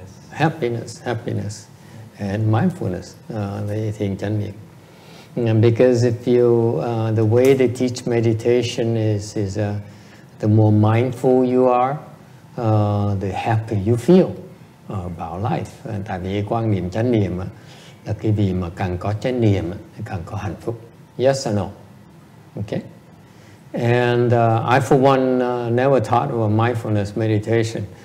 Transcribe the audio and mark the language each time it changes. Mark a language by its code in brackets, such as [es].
[en] Happiness, and mindfulness. The [vi] thiền chánh niệm. [en] Because if you, the way they teach meditation is the more mindful you are, the happier you feel about life. [vi] Tại vì quan niệm chánh niệm là cái gì mà càng có chánh niệm thì càng có hạnh phúc. [en] Yes or no? Okay. And I for one never taught about mindfulness meditation.